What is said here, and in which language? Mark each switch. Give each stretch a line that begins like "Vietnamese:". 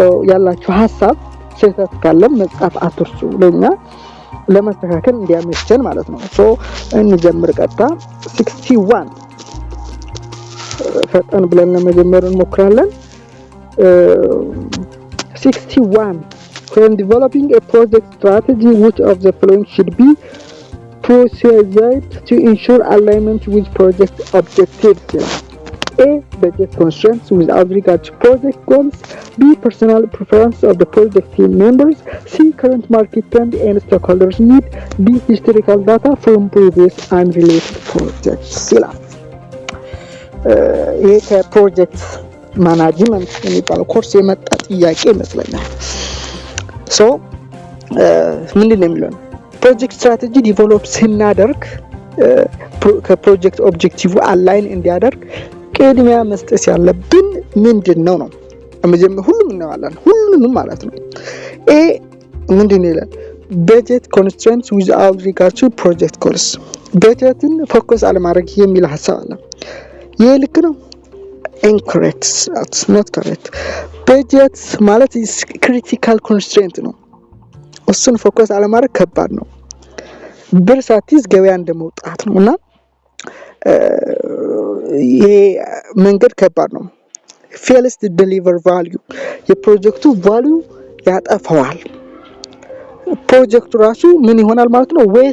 Amharic: ያላችሁ ሐሳብ ስህተት ካለ መጻፍ አትርሱ፣ ለኛ ለማስተካከል እንዲያመቸን ማለት ነው። እንጀምር። ቀጥታ 61 ፈጠን ብለን ለመጀመር እንሞክራለን። 61
English: When developing a project strategy, which of the following should be pursued to ensure alignment with project objectives? A. Budget constraints without regard to project goals. B. Personal preference of the project team members. C. Current market trend and stakeholders need. D. Historical data from previous unrelated projects.
Amharic: ይሄ ከፕሮጀክት ማናጅመንት የሚባለው ኮርስ የመጣ ጥያቄ ይመስለኛል። ምንድነው የሚለው? ፕሮጀክት ስትራቴጂ ዲቨሎፕ ስናደርግ ከፕሮጀክት ኦብጀክቲቭ አላይን እንዲያደርግ ቅድሚያ መስጠት ያለብን ምንድነው ነው? መጀመሪያ ሁሉም እናዋለን፣ ሁሉንም ማለት ነው። ኤ ምንድነው ይላል? በጀት
English: ኮንስትሬንትስ ዊዝአውት ሪጋርድ ቱ ፕሮጀክት ጎልስ።
Amharic: በጀትን ፎከስ አለማድረግ የሚል ሐሳብ አለ። ይሄ ልክ ነው? incorrect, that's not correct. በጀት ማለት ክሪቲካል ኮንስትሬንት ነው። እሱን ፎከስ አለማድረግ ከባድ ነው። ብር ሳትይዝ ገበያ እንደመውጣት ነውና ይሄ መንገድ ከባድ ነው።
English: fails to deliver value፣
Amharic: የፕሮጀክቱ ቫልዩ ያጠፋዋል። ፕሮጀክቱ ራሱ ምን ይሆናል ማለት ነው?